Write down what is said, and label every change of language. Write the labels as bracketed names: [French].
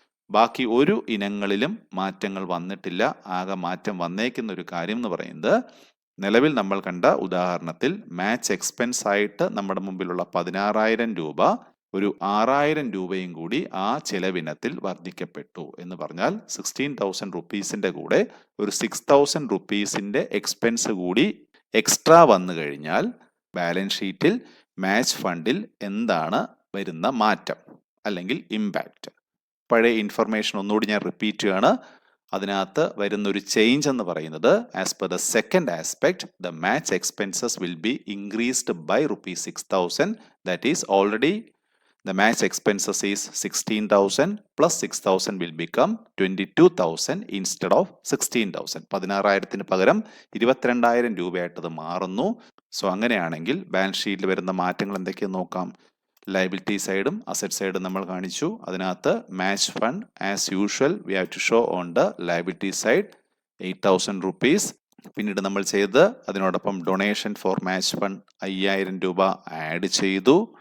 [Malayalam] ബാക്കി ഒരു ഇനങ്ങളിലും മാറ്റങ്ങൾ വന്നിട്ടില്ല. ആകെ മാറ്റം വന്നേക്കുന്ന ഒരു കാര്യം എന്ന് പറയുന്നത്, നിലവിൽ നമ്മൾ കണ്ട ഉദാഹരണത്തിൽ മാച്ച് എക്സ്പെൻസ് ആയിട്ട് നമ്മുടെ മുമ്പിലുള്ള 16,000 രൂപ ഒരു 6,000 രൂപയും കൂടി ആ ചെലവിനത്തിൽ വർദ്ധിക്കപ്പെട്ടു എന്ന് പറഞ്ഞാൽ 16,000 റുപ്പീസിന്റെ കൂടെ ഒരു 6,000 റുപ്പീസിന്റെ എക്സ്പെൻസ് കൂടി എക്സ്ട്രാ വന്നു കഴിഞ്ഞാൽ ബാലൻസ് ഷീറ്റിൽ മാച്ച് ഫണ്ടിൽ എന്താണ് വരുന്ന മാറ്റം അല്ലെങ്കിൽ ഇമ്പാക്റ്റ്? പഴയ ഇൻഫർമേഷൻ ഒന്നുകൂടി ഞാൻ റിപ്പീറ്റ് ചെയ്യാണ്. അതിനകത്ത് വരുന്നൊരു ചേഞ്ച് എന്ന് പറയുന്നത്, [English] As per the second aspect, the match expenses will be increased by ₹6,000. That is already the match expenses is 16,000 plus 6,000 will become 22,000 instead of 16,000. [Malayalam] 16,000 പകരം 22,000 രൂപയായിട്ടത് മാറുന്നു. സോ അങ്ങനെയാണെങ്കിൽ ബാലൻസ് ഷീറ്റിൽ വരുന്ന മാറ്റങ്ങൾ എന്തൊക്കെയെന്ന് നോക്കാം. ലയബിലിറ്റി സൈഡും അസറ്റ് സൈഡും നമ്മൾ കാണിച്ചു. [English] അതിനകത്ത് match fund as usual we have to show on the liability side 8,000 rupees. [Malayalam] പിന്നീട് നമ്മൾ ചെയ്ത് അതിനോടൊപ്പം ഡൊണേഷൻ ഫോർ മാച്ച് ഫണ്ട് 5,000 രൂപ ആഡ് ചെയ്തു.